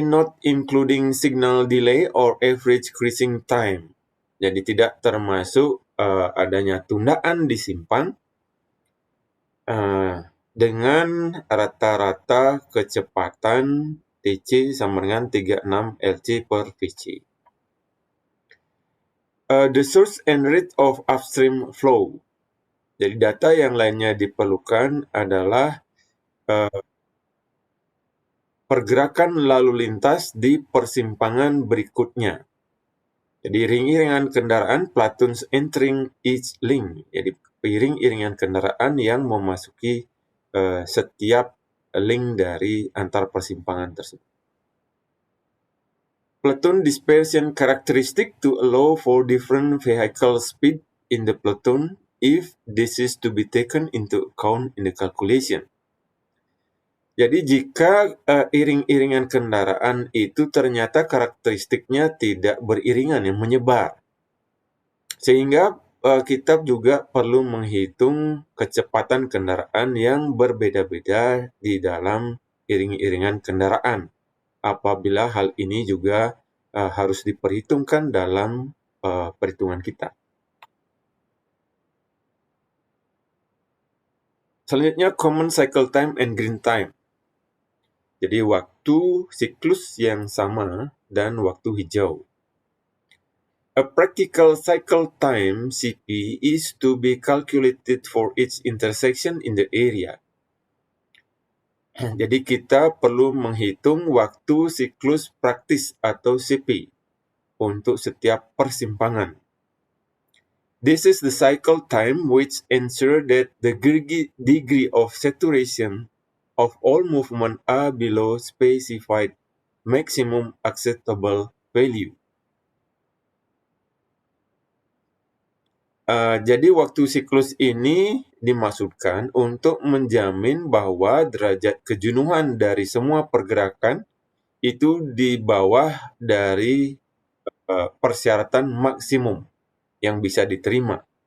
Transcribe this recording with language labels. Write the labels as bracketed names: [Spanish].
[English] not including signal delay or average cruising time. [Indonesian] Jadi tidak termasuk adanya tundaan di simpang dengan rata-rata kecepatan TC sama dengan 36 LC per VC. [English] The source and rate of upstream flow. [Indonesian] Jadi data yang lainnya diperlukan adalah pergerakan lalu lintas di persimpangan berikutnya. Jadi iring-iringan kendaraan [English] platoons entering each link. [Indonesian] Jadi iring-iringan kendaraan yang memasuki setiap link dari antar persimpangan tersebut. [English] Platoon dispersion characteristic to allow for different vehicle speed in the platoon if this is to be taken into account in the calculation. [Indonesian] Jadi jika iring-iringan kendaraan itu ternyata karakteristiknya tidak beriringan, yang menyebar. Sehingga kita juga perlu menghitung kecepatan kendaraan yang berbeda-beda di dalam iring-iringan kendaraan. Apabila hal ini juga harus diperhitungkan dalam perhitungan kita. Selanjutnya, [English] common cycle time and green time. [Indonesian] Jadi waktu siklus yang sama dan waktu hijau. [English] A practical cycle time, CP, is to be calculated for each intersection in the area. [Indonesian] Jadi kita perlu menghitung waktu siklus praktis atau CP untuk setiap persimpangan. [English] This is the cycle time which ensure that the degree of saturation of all movement are below specified maximum acceptable value. [Indonesian] Jadi waktu siklus ini dimaksudkan untuk menjamin bahwa derajat kejenuhan dari semua pergerakan itu di bawah dari persyaratan maksimum yang bisa diterima.